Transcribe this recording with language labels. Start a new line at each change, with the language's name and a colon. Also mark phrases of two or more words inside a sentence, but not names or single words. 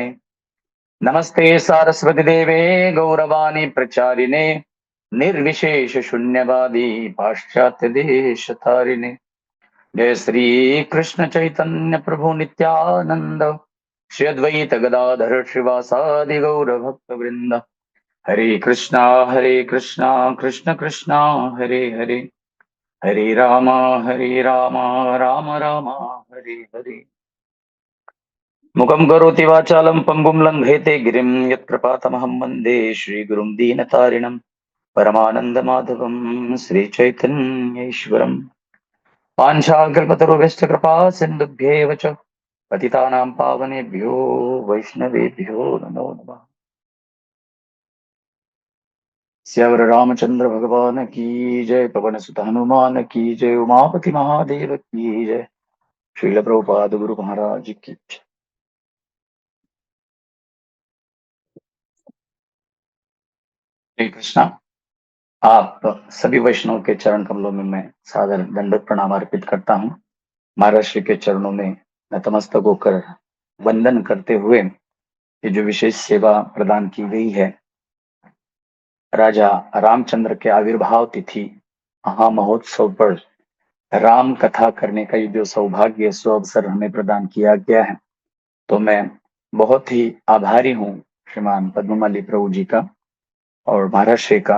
Sanskrit: नमस्ते सारस्वती देवे गौरवाणी प्रचारिणे निर्विशेष शून्यवादी पाश्चात्य देश तारिणे। जय श्री कृष्ण चैतन्य प्रभु नित्यानंद श्री अद्वैत गदाधर श्रीवासादि गौर भक्त वृंद। हरे कृष्णा कृष्ण कृष्णा हरे हरे हरे राम राम राम हरे हरे। मुखं करोति वाचालं पंगुं लंघयते गिरिं यत्प्रपातमहं वन्दे श्रीगुरुं दीनतारिणं परमानन्दमाधवं श्रीचैतन्येश्वरम्। पाञ्चाकल्पतरुभ्यश्च कृपा सिन्धुभ्येव च पतितानां पावनेभ्यो वैष्णवेभ्यो नमो नमः।
Hindi: श्यावर रामचंद्र भगवान की जय। पवन सुत हनुमान की जय। उमापति महादेव की जय। श्रील प्रभुपाद गुरु महाराज की जय। हरे कृष्णा। आप सभी वैष्णव के चरण कमलों में मैं सादर दंडवत प्रणाम अर्पित करता हूँ। महाराज श्री के चरणों में नतमस्तक होकर वंदन करते हुए ये जो विशेष सेवा प्रदान की गई है, राजा रामचंद्र के आविर्भाव तिथि महामहोत्सव पर राम कथा करने का ये जो सौभाग्य सो अवसर हमें प्रदान किया गया है, तो मैं बहुत ही आभारी हूँ श्रीमान पद्ममाली प्रभु जी का और महाराज श्री का।